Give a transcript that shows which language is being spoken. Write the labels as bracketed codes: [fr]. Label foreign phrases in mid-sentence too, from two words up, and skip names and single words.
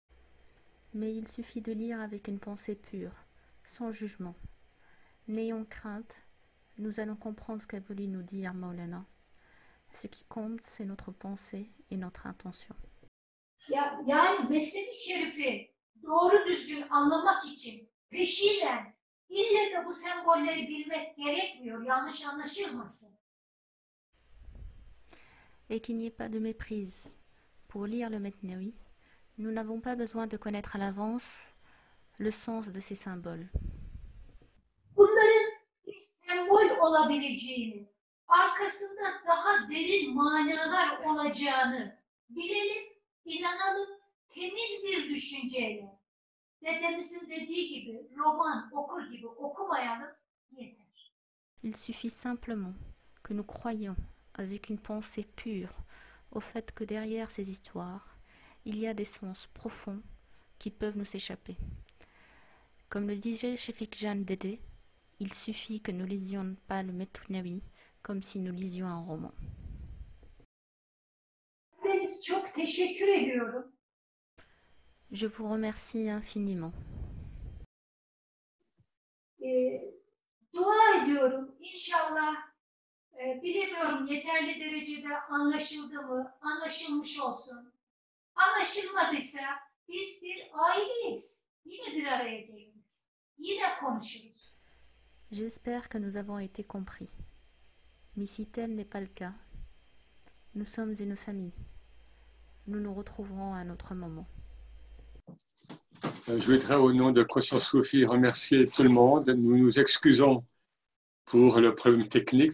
[fr] Mais il suffit de lire avec une pensée pure, sans jugement. N'ayons crainte, nous allons comprendre ce qu'a voulu nous dire Maulana. Ce qui compte, c'est notre pensée et notre intention. [tr] Yani Mesnevi Şerif'i doğru düzgün anlamak için peşinden ille de bu sembolleri bilmek gerekmiyor, yanlış anlaşılmasın. [fr] Et qu'il n'y ait pas de méprise. Pour lire le Mesnevi, nous n'avons pas besoin de connaître à l'avance le sens de ces symboles. [tr] Bunların bir sembol olabileceğini, arkasında daha derin manalar olacağını bilelim, inanalım, temiz bir düşünceyle. Dedemizin dediği gibi roman okur gibi okumayalım yeter. [fr] Il suffit simplement que nous croyions avec une pensée pure au fait que derrière ces histoires, il y a des sens profonds qui peuvent nous échapper. Comme le disait Chefik Jan Dede, il suffit que nous lisions pas le Mesnevi comme si nous lisions un roman. [tr] Deniz, çok teşekkür ediyorum. [fr] Je vous remercie infiniment. [tr] Dua ediyorum. İnşallah bilemiyorum yeterli derecede anlaşıldı mı, anlaşılmış olsun. Anlaşılmadıysa biz bir aileyiz. Yine bir araya geliriz. Yine konuşuruz. [fr] J'espère que nous avons été compris. Mais si tel n'est pas le cas, nous sommes une famille. Nous nous retrouverons à un autre moment. Je voudrais, au nom de Conscience Soufie, remercier tout le monde. Nous nous excusons pour le problème technique.